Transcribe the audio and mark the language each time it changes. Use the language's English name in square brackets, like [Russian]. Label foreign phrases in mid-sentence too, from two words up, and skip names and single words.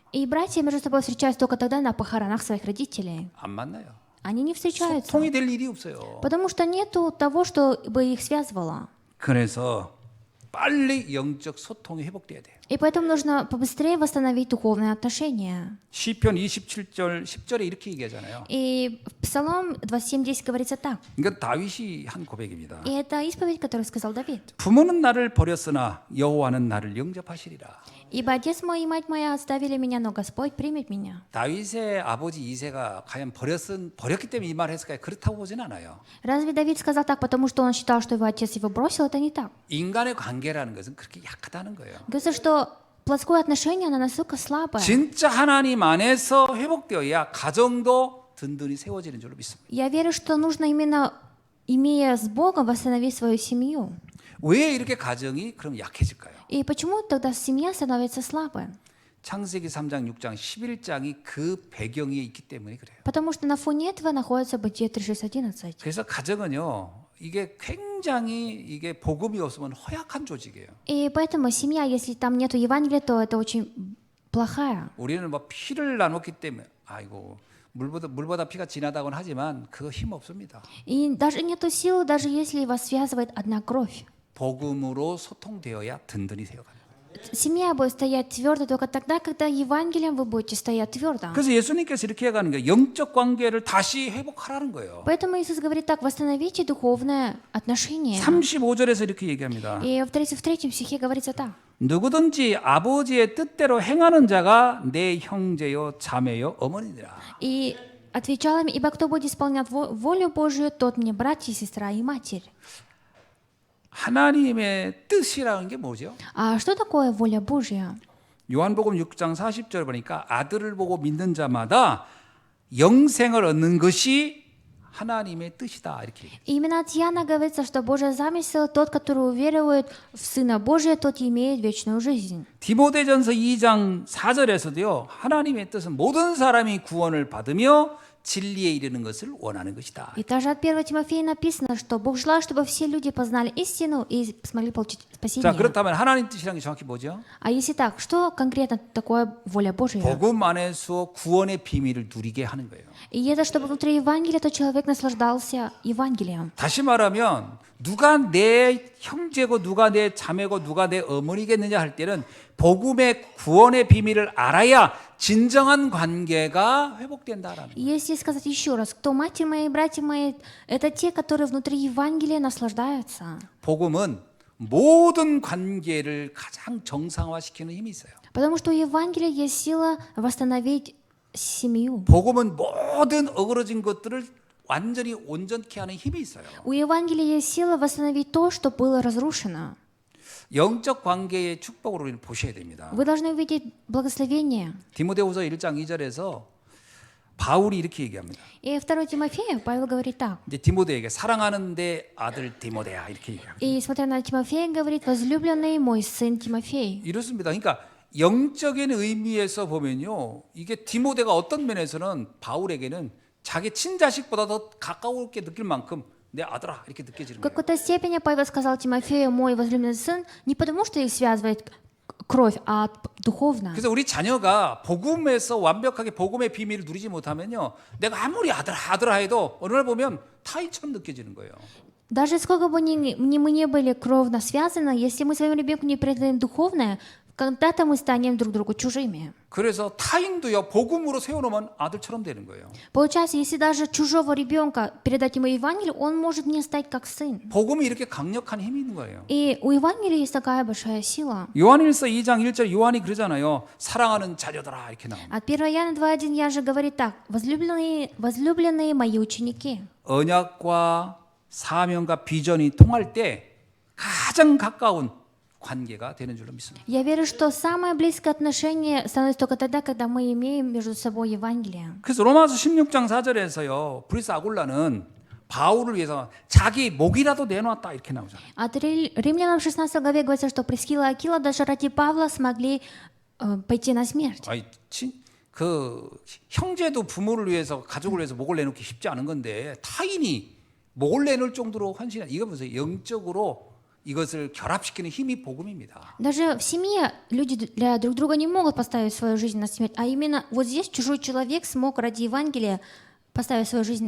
[Russian] И братья между собой встречаются только тогда на похоронах своих родителей. [Korean] 안 만나요. [Russian] Они не встречаются, [Korean] 소통이 될 일이 없어요. [Russian] потому что нету того, что бы их связывало. [Korean] 그래서 빨리 영적 소통이 회복돼야 돼요. [Russian] И поэтому нужно побыстрее восстановить духовные отношения. [Korean] 시편 27절 10절에 이렇게 얘기하잖아요. [Russian] И в Псалом 27:10 говорится так. [Korean] 이건 다윗이 한 고백입니다. [Russian] И это исповедь, которую сказал Давид. [Korean] 부모는 나를 버렸으나 여호와는 나를 영접하시리라. [Russian] «Ибо отец мой и мать моя оставили меня, но Господь примет меня». [Korean] 다윗의 아버지 이새가 과연 버렸기 때문에 이 말을 했을까요? 그렇다고 보진 않아요. [Russian] Разве Давид сказал так, потому что он считал, что его отец его бросил? Это не так. [Korean] 인간의 관계라는 것은 그렇게 약하다는 거예요. [Russian] Говорится, что плотское отношение, оно настолько слабое. [Korean] 진짜 하나님 안에서 회복되어야 가정도 든든히 세워지는 줄로 믿습니다. [Russian] Я верю, что нужно именно, имея с Богом, восстановить свою семью. [Korean] 왜 이렇게 가정이 그럼 약해질까요? [Russian] И почему тогда семья становится слабой? [Korean] 창세기 3장, 6장, 11장이 그 배경에 있기 때문에 그래요. [Russian] Потому что на фоне этого находится Бытие 3:6-11. [Korean] 그래서 가정은요, 이게 굉장히 이게 복음이 없으면 허약한 조직이에요. [Russian] И поэтому семья, если там нету Евангелия, то это очень плохая. [Korean] 우리는 뭐 피를 나눴기 때문에 아이고 물보다 피가 진하다고는 하지만 그거 힘 없습니다. [Russian] И даже нету сил, даже если вас связывает одна кровь. [Korean] 복음으로 소통되어야 든든히 세워가요. [Russian] Семья будет стоять твердо только тогда, когда Евангелием вы будете стоять твердо. [Korean] 그래서 예수님께서 이렇게 해가는 거예요. 영적 관계를 다시 회복하라는 거예요. [Russian] Поэтому Иисус говорит так: восстановите духовное отношение. [Korean] 35절에서 이렇게 얘기합니다. [Russian] И в 33 стихе говорится так. [Korean] 누구든지 아버지의 뜻대로 행하는 자가 내 형제요 자매요 어머니니라. [Russian] И отвечал им: ибо кто будет исполнять волю Божию, тот мне брат и сестра и матерь. [Korean] 하나님의 뜻이라는 게 뭐죠? [Russian] А что такое воля Божья? [Korean] 요한복음 6장 40절 보니까 아들을 보고 믿는 자마다 영생을 얻는 것이 하나님의 뜻이다 이렇게. [Russian] И именно от Иоанна говорится, что Божий замысел, тот, который уверует в Сына Божия, тот имеет вечную жизнь. [Korean] 디모데전서 2장 4절에서도요. 하나님의 뜻은 모든 사람이 구원을 받으며 진리에 이르는 것을 원하는 것이다. [Russian] И также от 1 Тимофея написано, что Бог желает, чтобы все люди познали истину и смогли получить [Korean] 자, [Russian] спасение. [Korean] 그렇다면 하나님 뜻이란 게 정확히 뭐죠? [Russian] А если так, что конкретно такое воля Божья? [Korean] 복음 안에서 구원의 비밀을 누리게 하는 거예요. [Russian] И это, чтобы внутри Евангелия тот человек наслаждался Евангелием. [Korean] 다시 말하면 누가 내 형제고 누가 내 자매고 누가 내 어머니겠느냐 할 때는 복음의 구원의 비밀을 알아야 진정한 관계가 회복된다라는 거예요. [Russian] Если сказать еще раз, кто матерь моя и братья мои, это те, которые внутри Евангелия наслаждаются. [Korean] 복음은 모든 관계를 가장 정상화시키는 힘이 있어요. [Russian] Потому что у Евангелия есть сила восстановить семью. [Korean] 복음은 모든 어그러진 것들을 완전히 온전케 하는 힘이 있어요. [Russian] У Евангелия есть сила восстановить то, что было разрушено. [Korean] 영적 관계의 축복으로 우리는 보셔야 됩니다. [Russian] Вы должны увидеть благословение. [Korean] 디모데후서 1장 2절에서 바울이 이렇게 얘기합니다. [Russian] И 2 Тимофея Павел говорит так. [Korean] 이제 디모데에게 사랑하는 내 아들 디모데야 이렇게 얘기합니다. [Russian] И смотря на Тимофея, говорит, возлюбленный мой сын Тимофей. [Korean] 이렇습니다. 그러니까 영적인 의미에서 보면요, 이게 디모데가 어떤 면에서는 바울에게는 자기 친자식보다 더 가까울게 느낄 만큼 내 아들아 이렇게 느껴지는 [Russian] В [Korean] 거예요. [Russian] какой-то степени Павел сказал Тимофею, мой возлюбленный сын, не потому что их связывает кровь, а духовно. [Korean] 그래서 우리 자녀가 복음에서 완벽하게 복음의 비밀을 누리지 못하면요, 내가 아무리 아들아 해도 어느 날 보면 타인처럼 느껴지는 거예요. [Russian] Даже сколько бы мы не были кровно связаны, если мы своему ребенку не передаем духовное, когда-то мы станем друг другу чужими. [Korean] 그래서 타인도요 복음으로 세워놓으면 아들처럼 되는 거예요. [Russian] Получается, если даже чужого ребенка передать ему Евангелие, он может не стать как сын. [Korean] 복음이 이렇게 강력한 힘이 있는 거예요. [Russian] И у Евангелия есть такая большая сила. [Korean] 요한일서 2장 1절 요한이 그러잖아요. 사랑하는 자녀들아 이렇게 나옵니다. [Russian] От 1 Иоанна 2:1 Ян же говорит так: возлюбленные мои ученики. [Korean] 언약과 사명과 비전이 통할 때 가장 가까운 관계가 되는 줄로 믿습니다. [Russian] Я верю, что самое близкое отношение становится только тогда, когда мы имеем между собой Евангелие. [Korean] 그래서 로마서 16장 4절에서요. 브리스 아굴라는 바울을 위해서 자기 목이라도 내놓았다 이렇게 나오잖아요. [Russian] От Римлянам 16 главе говорится, что Прискилла и Акила даже ради Павла смогли пойти на смерть. [Korean] 아니, 그 형제도 부모를 위해서 가족을 위해서 목을 내놓기 쉽지 않은 건데 타인이 목을 내놓을 정도로 헌신한 이거 보세요. 영적으로 이것을 결합시키는 힘이 복음입니다. [Russian] Даже в семье люди для друг друга не могут поставить свою жизнь на смерть, а именно вот здесь чужой человек смог ради Евангелия поставить свою жизнь на